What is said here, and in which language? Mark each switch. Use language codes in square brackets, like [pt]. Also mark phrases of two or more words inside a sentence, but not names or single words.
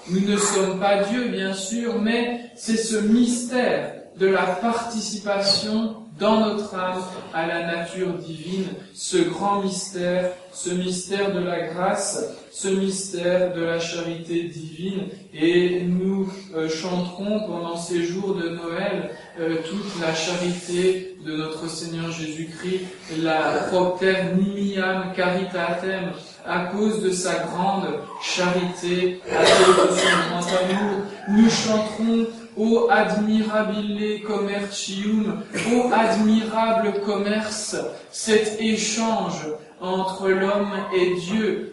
[fr] Nous ne sommes pas Dieu, bien sûr, mais c'est ce mystère de la participation dans notre âme à la nature divine, ce grand mystère, ce mystère de la grâce, ce mystère de la charité divine. Et nous chanterons pendant ces jours de Noël toute la charité de notre Seigneur Jésus-Christ, la [la] propter nimiam caritatem, [fr] à cause de sa grande charité, à cause de son grand amour. Nous chanterons ô [la] admirabile commercium, [fr] ô admirable commerce, cet échange entre l'homme et Dieu.